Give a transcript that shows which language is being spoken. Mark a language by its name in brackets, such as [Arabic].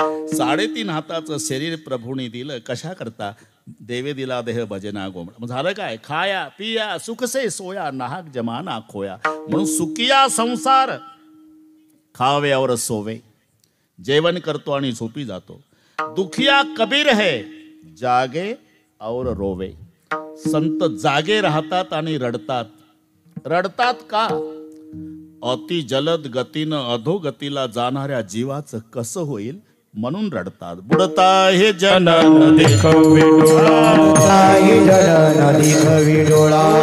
[Marathi] 3.5 हाताचं शरीर प्रभूने दिलं. कशा करता? देवे दिला देह भजना गोमड. मग झालं काय? [Hindi] खाया पिया सुख से सोया, नाहक जमाना खोया. [Marathi] म्हणून [Hindi] सुखिया संसार खावे और सोवे, [Marathi] जेवण करतो आणि झोपी जातो. [Hindi] दुखिया कबीर है, जागे और रोवे. [Marathi] संत जागे राहतात आणि रडतात. रडतात का? अति जलद गतीनं अधोगतीला जाणाऱ्या जीवाचं कसं होईल म्हणून रडतात. बुडता हे जनन देखवे डोळा, हे जनन देखवे डोळा,